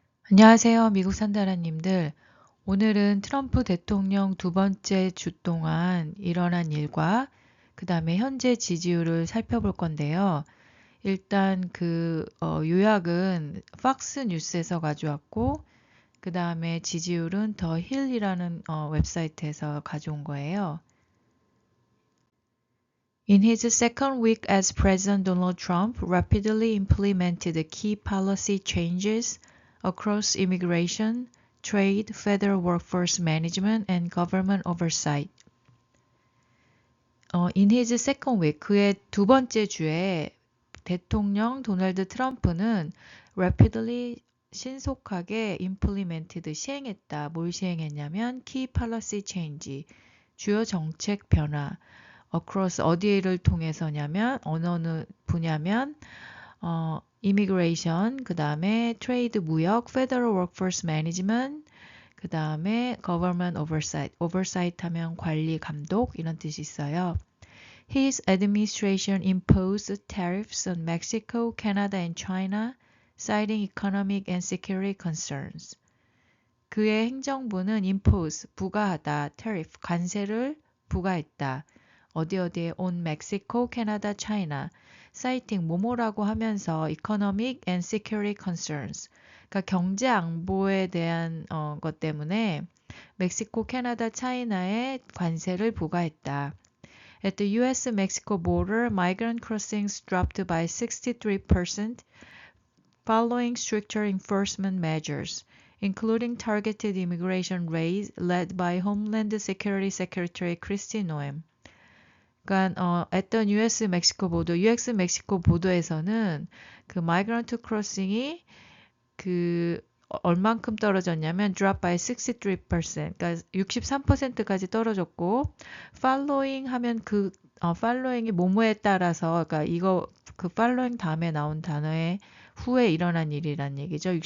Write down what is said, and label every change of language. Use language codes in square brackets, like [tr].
[ko] 안녕하세요, 미국 산다라님들. 오늘은 트럼프 대통령 두 번째 주 동안 일어난 일과 그 다음에 현재 지지율을 살펴볼 건데요. 일단 요약은 팍스 뉴스에서 가져왔고, 그 다음에 지지율은 더 힐이라는 웹사이트에서 가져온 거예요. [en] In his second week as President, Donald Trump rapidly implemented key policy changes across immigration, trade, federal workforce management, and government oversight. In his second week, [ko] 그의 두 번째 주에 대통령 도널드 트럼프는 rapidly 신속하게 implemented 시행했다. 뭘 시행했냐면 [en] key policy change, [ko] 주요 정책 변화. across 어디를 통해서냐면 어느 분야면 immigration, 그 다음에 trade 무역, [en] federal workforce management, [ko] 그 다음에 [en] government oversight. [ko] oversight 하면 관리, 감독 이런 뜻이 있어요. [en] His administration imposed tariffs on Mexico, Canada, and China, citing economic and security concerns. [ko] 그의 행정부는 impose, 부과하다, tariff, 관세를 부과했다. 어디에 [en] on Mexico, Canada, China, citing [ko] 뭐뭐라고 하면서 [en] economic and security concerns. [ko] 그러니까 경제 안보에 대한 것 때문에 멕시코, 캐나다, 차이나에 관세를 부과했다. [en] At the U.S.-Mexico border, migrant crossings dropped by 63% following stricter enforcement measures, including targeted immigration raids led by Homeland Security Secretary Kristi Noem. [ko] 그러니까 [en] at the U.S.-Mexico border, [ko] U.S.-Mexico 보더에서는 그 migrant crossing이 얼만큼 떨어졌냐면 [en] drop by 63%, [ko] 그러니까 63%까지 떨어졌고, following 하면 following이 뭐뭐에 따라서, 그러니까 following 다음에 나온 단어의 후에 일어난 일이란 얘기죠.